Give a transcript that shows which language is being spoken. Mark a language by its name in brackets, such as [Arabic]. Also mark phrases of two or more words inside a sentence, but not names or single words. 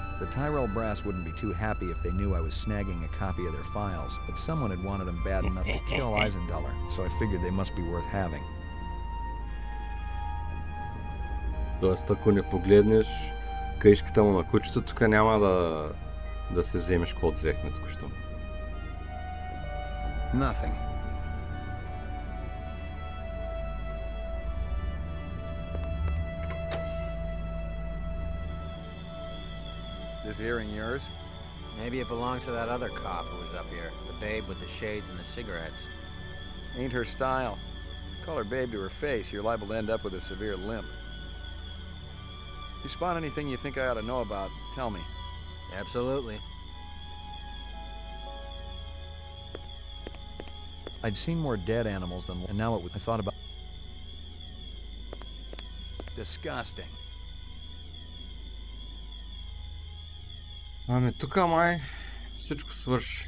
[English] The Tyrell brass wouldn't be too happy if they knew I was snagging a copy of their files, but someone had wanted them bad enough to kill Eisendaller, so I figured they must be worth having. [Bulgarian] Тоест, ако не погледнеш каишката му на кучето, тук няма да се вземеш каквото взехме току-що. [English] Nothing. This earring yours? Maybe it belonged to that other cop who was up here. The babe with the shades and the cigarettes. Ain't her style. Call her babe to her face, you're liable to end up with a severe limp. You spot anything you think I ought to know about, tell me. Absolutely. I'd seen more dead animals than, and now I thought about... Disgusting. [Bulgarian] Ами тук май всичко свърши.